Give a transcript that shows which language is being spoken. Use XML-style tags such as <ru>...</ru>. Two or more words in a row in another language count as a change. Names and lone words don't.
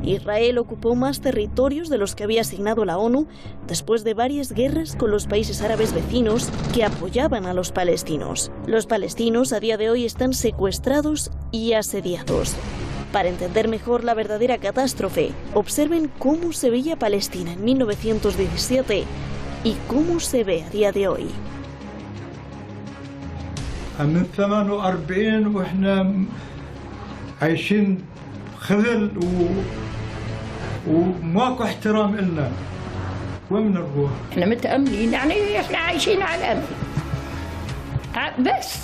<es>Israel ocupó más territorios de los que había asignado la ONU después de varias guerras con los países árabes vecinos que apoyaban a los palestinos. Los palestinos a día de hoy están secuestrados y asediados. Para entender mejor la verdadera catástrofe, observen cómo se veía Palestina en 1917 y cómo se ve a día de hoy.</es> <ar>من 48 واحنا عايشين خذل وماكو احترام إلنا. وين نروح؟ احنا متأملين، يعني احنا عايشين على الأمل بس.</ar>